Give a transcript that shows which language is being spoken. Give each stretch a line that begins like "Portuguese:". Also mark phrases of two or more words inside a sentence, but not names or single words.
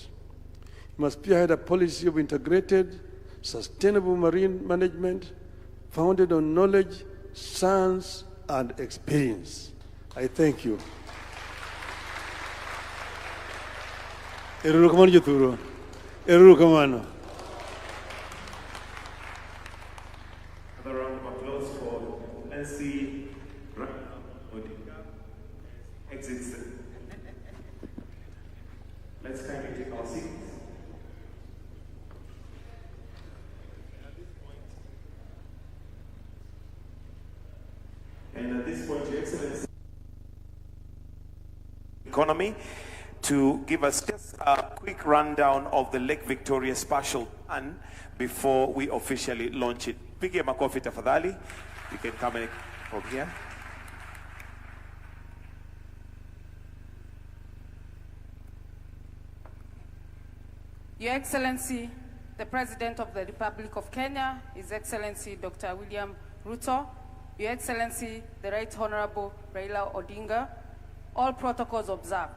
English: We must spearhead a policy of integrated, sustainable marine management founded on knowledge, science, and experience. I thank you.
Luo (Kenya and Tanzania): Eru kamano Jaturo. Eru kamano.
English: Another round of applause. those for Nancy exits. Let's kindly take our seats. And at this point, Your Excellency, Economy, to give us just a quick rundown of the Lake Victoria Spatial Plan before we officially launch it.
Swahili: Pigie makofi tafadhali.
English: You can come in from here. Your Excellency, the President of the Republic of Kenya, His Excellency Dr. William Ruto, Your Excellency, the Right Honorable Raila Odinga, all protocols observed.